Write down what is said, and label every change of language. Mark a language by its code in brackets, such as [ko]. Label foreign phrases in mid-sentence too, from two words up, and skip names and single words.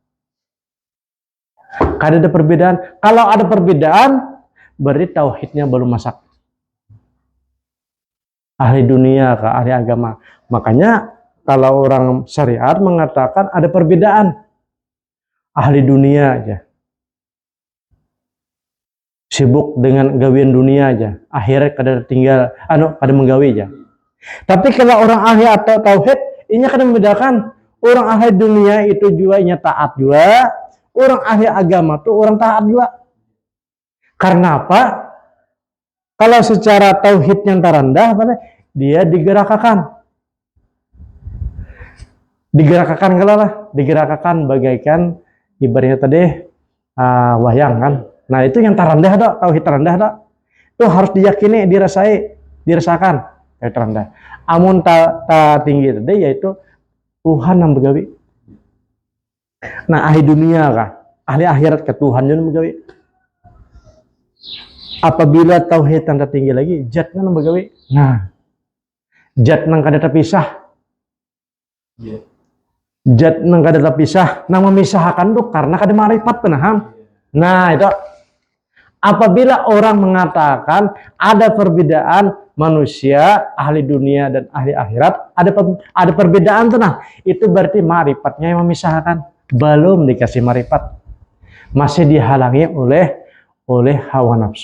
[id] Kalau ada perbedaan, berarti tauhidnya belum masak. Ahli dunia kah, ahli agama. Makanya kalau orang syariat mengatakan ada perbedaan. Ahli dunia aja. [bjn] Sibuk dengan gawian dunia aja. Akhirat kada tinggal, kada menggawi aja. [id] Tapi kalau orang ahli atau tauhid, ini akan membedakan. Orang ahli dunia itu juga nya taat juga. Orang ahli agama tuh orang taat juga. Karena apa? Kalau secara tauhid yang terendah, dia digerakkan. Digerakkan bagaikan ibaratnya tadi wayang kan. Nah itu yang terendah dok, tauhid terendah dok. Itu harus diyakini, dirasakan tauhid terendah. [bjn] Amun tinggi tadi yaitu Tuhan yang begawi. Nah ahli dunia kah, ahli akhirat ke Tuhan yang begawi. [id] Apabila tauhid yang tertinggi lagi, jatnya yang begawi. [bjn] Nah, jat nang kada terpisah. Jat nang kada terpisah, nang memisahkan tuh karena kada marifat penaham. [id] Nah itu. Apabila orang mengatakan ada perbedaan manusia, ahli dunia dan ahli akhirat, ada perbedaan tuh nah, itu berarti marifatnya yang memisahkan, belum dikasih marifat, masih dihalangi oleh hawa nafsu.